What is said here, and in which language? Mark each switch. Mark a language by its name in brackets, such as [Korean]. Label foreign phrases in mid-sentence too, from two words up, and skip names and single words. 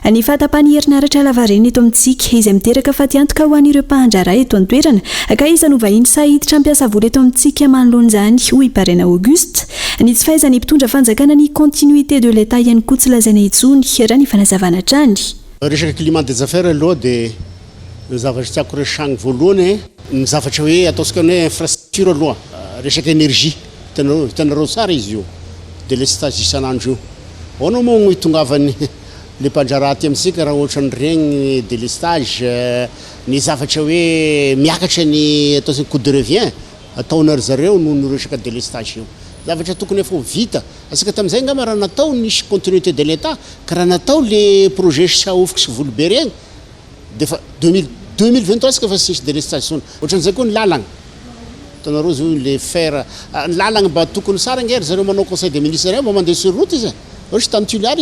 [Malagasy] Ny fahatapahany herinaratra lavareny eto amintsika izay miteraka fatiantoka ho an'ireo mpandraharaha eto an-toerana ka iza no vahiny sahiditra ampiasa vola eto amintsika manoloan'izany hoy Parena Auguste. Ny tsy fahaizany mpitondra fanjakana ny [French] continuité de l'état [Malagasy] ihany koa tsy lazaina intsony raha ny fanazavana hatrany. Resaka [French] climat des affaires [Malagasy] aloha dia zavatra tiako resahana voalohany ny zavatra hoe ataontsika hoe infrastructure aloha, resaka énergie hitanareo tsara izy io délestage isan'andro io. Ahoana moa no hitongavany le mpandraraha aty amintsika raha ohatra ny regny délestage, ny zavatra hoe miakatra ny ataontsika [French] coup de revient [Malagasy] ataonary zareo noho ny resaka délestage io. Zavatra tokony efa vita asika tamin'izay ngamba raha natao nisy [French] continuité de l'état [Malagasy] ka raha natao le projet saofika sy volobe regny dia fa 2023 asika fa sisy délestage. Ohatran'izay koa ny lalagna hitanareo zao le faire lalagna mba tokony sara ngery zareo manao [French] conseil des ministres [Malagasy] reo mba mandeha [French] sur route [Malagasy] izy ohatra tany tuliary